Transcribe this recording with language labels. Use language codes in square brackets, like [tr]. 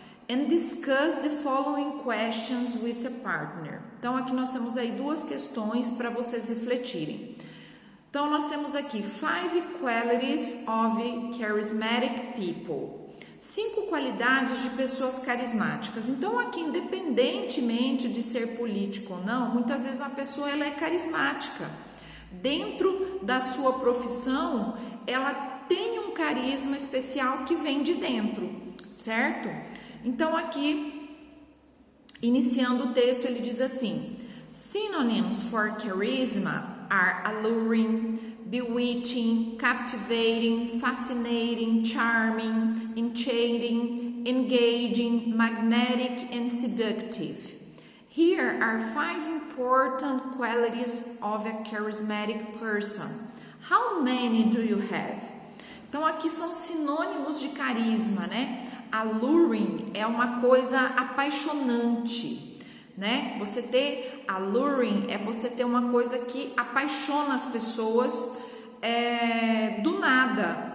[en] And discuss the following questions with a partner. [pt] Então, aqui nós temos aí duas questões para vocês refletirem. Então, nós temos aqui [en] 5 qualities of charismatic people. [pt] 5 qualidades de pessoas carismáticas. Então, aqui, independentemente de ser político ou não, muitas vezes uma pessoa ela é carismática. Dentro da sua profissão, ela tem um carisma especial que vem de dentro, certo? Então aqui, iniciando o texto, ele diz assim: [en] synonyms for charisma are alluring, bewitching, captivating, fascinating, charming, enchanting, engaging, magnetic, and seductive. Here are 5 important qualities of a charismatic person. How many do you have? [pt] Então aqui são sinônimos de carisma, né? Alluring é uma coisa apaixonante, né? Você ter alluring é você ter uma coisa que apaixona as pessoas do nada.